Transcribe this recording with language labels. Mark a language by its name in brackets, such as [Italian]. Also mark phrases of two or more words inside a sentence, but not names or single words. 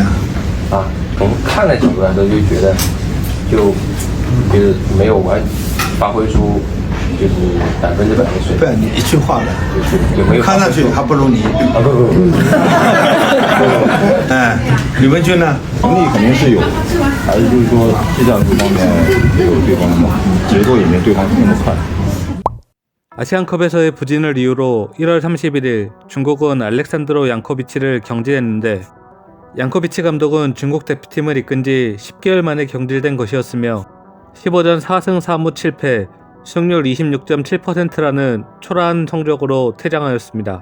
[Chinese] 啊，从看的角度来说，就觉得就是没有发挥出就是100%的水不要你一句话了，平，有没有看上去还不如你。啊不，哎，吕文君呢？能力肯定是有，还是就是说技战术方面没有对方那么，节奏也没对方那么快。 [Korean] 아시안컵에서의 부진을 이유로 1월 31일 중국은 알렉산드로 양코비치를 경질했는데 양코비치 감독은 중국 대표팀을 이끈 지 10개월 만에 경질된 것이었으며 15전 4승 4무 7패, 승률 26.7%라는 초라한 성적으로 퇴장하였습니다.